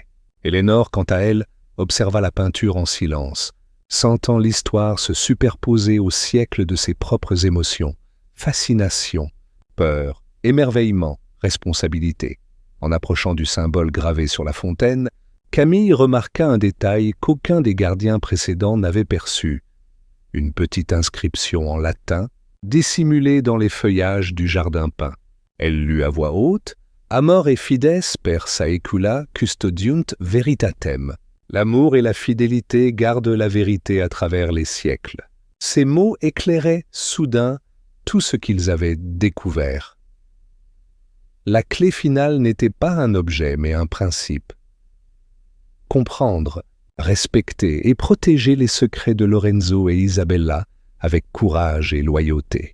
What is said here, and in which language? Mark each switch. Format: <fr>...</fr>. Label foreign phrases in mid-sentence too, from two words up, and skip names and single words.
<fr>Eleanor, quant à elle, observa la peinture en silence, sentant l'histoire se superposer au siècle de ses propres émotions, fascination, peur, émerveillement, responsabilité. En approchant du symbole gravé sur la fontaine, Camille remarqua un détail qu'aucun des gardiens précédents n'avait perçu. Une petite inscription en latin, dissimulée dans les feuillages du jardin peint. Elle lut à voix haute «</fr> <la>Amor et fides per saecula custodiunt veritatem ».</la> <fr>L'amour et la fidélité gardent la vérité à travers les siècles. Ces mots éclairaient soudain tout ce qu'ils avaient découvert. La clé finale n'était pas un objet, mais un principe. Comprendre, respecter et protéger les secrets de Lorenzo et Isabella avec courage et loyauté.</fr>